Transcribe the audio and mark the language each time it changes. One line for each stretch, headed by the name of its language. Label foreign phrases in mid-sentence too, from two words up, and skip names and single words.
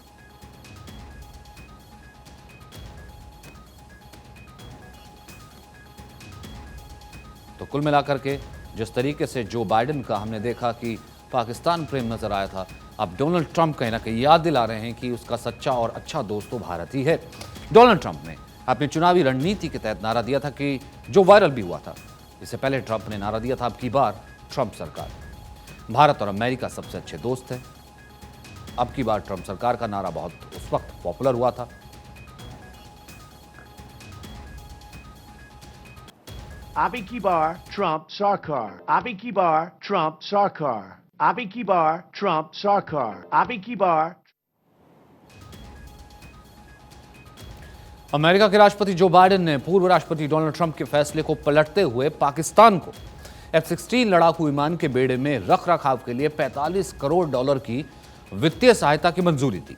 Hindi: तो कुल मिलाकर के जिस तरीके से जो बाइडेन का हमने देखा कि पाकिस्तान प्रेम नजर आया था, अब डोनाल्ड ट्रंप कहीं ना कहीं याद दिला रहे हैं कि उसका सच्चा और अच्छा दोस्त तो भारत ही है। डोनाल्ड ट्रंप ने अपनी चुनावी रणनीति के तहत नारा दिया था कि जो वायरल भी हुआ था। इससे पहले ट्रंप ने नारा दिया था, अब की बार ट्रंप सरकार। भारत और अमेरिका सबसे अच्छे दोस्त हैं। अब की बार ट्रंप सरकार का नारा बहुत उस वक्त पॉपुलर हुआ था। अब की बार ट्रंप सरकार. अब की बार ट्रंप सरकार अब की बार ट्रंप सरकार. अब की बार. अमेरिका के राष्ट्रपति जो बाइडेन ने पूर्व राष्ट्रपति डोनाल्ड ट्रंप के फैसले को पलटते हुए पाकिस्तान को F-16 लड़ाकू विमान के बेड़े में रख रखाव के लिए $45 करोड़ की वित्तीय सहायता की मंजूरी दी।